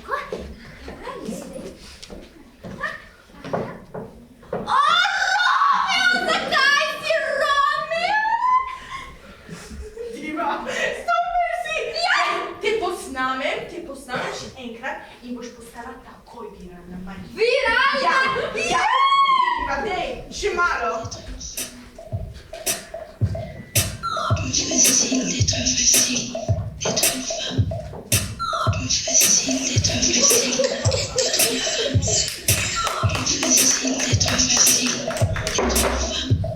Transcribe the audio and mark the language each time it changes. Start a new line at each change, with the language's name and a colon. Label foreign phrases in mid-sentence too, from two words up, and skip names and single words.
Slovenian: Zakaj si Romeo? Diva, super si! Ja! Te posnamem enkrat in boš postala takoj viralna, Marija. Viralna? Ja, pa dej, še malo.
French: Facile d'être facile, d'être une femme. Facile d'être facile, d'être une femme. Facile d'être facile, d'être une femme.